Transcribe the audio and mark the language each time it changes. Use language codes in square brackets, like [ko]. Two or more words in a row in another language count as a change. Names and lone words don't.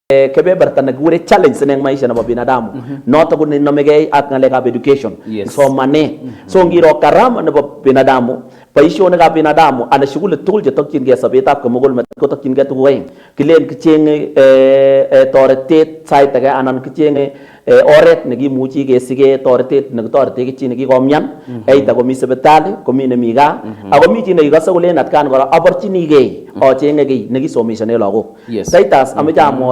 [kln] kebeberta nekikure challenge eng maisha nebo binadamu noto ko nenomegei ak ngalekab education somanet so ngiro karama nebo binadamu boisionikab binadamu ana shughuli tugul chetokyingei sobetab komugul met kotokyingei tuguk aeng kilen kichenge toretet sait age anan kichenge oret nekimuchi kesige toretet nekitorete chi nekikomyan aita komi sipitali komi nemi gaa ako mi chi nekikose kolen atkan kora aborchinigei achenge kiy nekisomeshane lagok saitas ameche amwa